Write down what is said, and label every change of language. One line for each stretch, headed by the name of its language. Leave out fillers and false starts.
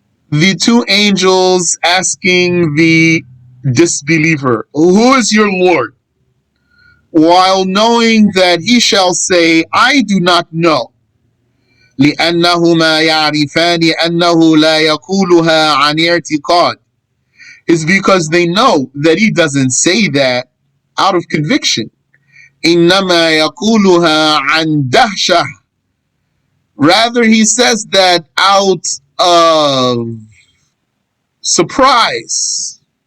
English: The two angels asking the disbeliever, who is your Lord? While knowing that he shall say, I do not know.
Arabic: لأنهما يعرفان أنه لا يقولها عن اعتقاد.
English: Is because they know that he doesn't say that out of conviction.
Arabic: إنما يقولها عن دهشة.
English: Rather, he says that out of surprise.